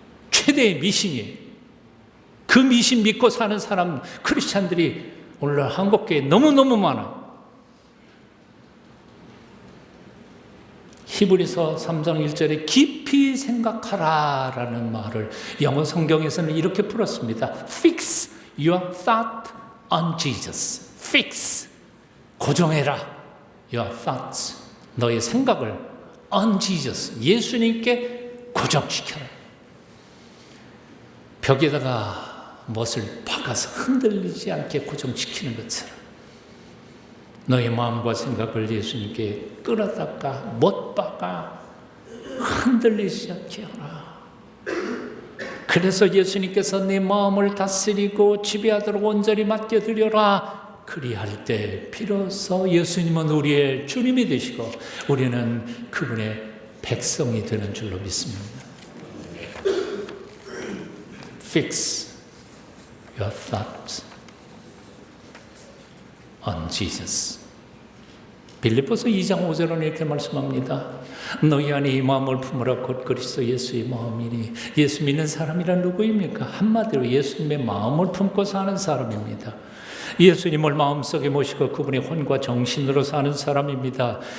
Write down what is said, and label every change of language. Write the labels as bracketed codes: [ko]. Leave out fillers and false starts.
[ko] 최대의 미신이에요. 그 미신 믿고 사는 사람, 크리스찬들이 오늘 한국교회에 너무너무 많아요. 히브리서 3장 1절에 깊이 생각하라 라는 말을 영어 성경에서는 이렇게 풀었습니다. [en] Fix your thought on Jesus. [ko] Fix, 고정해라. [en] Your thoughts, [ko] 너의 생각을 [en] on Jesus, [ko] 예수님께 고정시켜라. 벽에다가 못을 박아서 흔들리지 않게 고정시키는 것처럼 너의 마음과 생각을 예수님께 끌어다가 못 박아 흔들리지 않게 하라. 그래서 예수님께서 내 마음을 다스리고 지배하도록 온전히 맡겨드려라. 그리할 때 비로소 예수님은 우리의 주님이 되시고 우리는 그분의 백성이 되는 줄로 믿습니다. [en] Fix your thoughts on Jesus. [ko] 빌립보서 2장 5절은 이렇게 말씀합니다. 너희 안에 이 마음을 품으라. 곧 그리스도 예수의 마음이니. 예수 믿는 사람이란 누구입니까? 한마디로 예수님의 마음을 품고 사는 사람입니다. 예수님을 마음속에 모시고 그분의 혼과 정신으로 사는 사람입니다.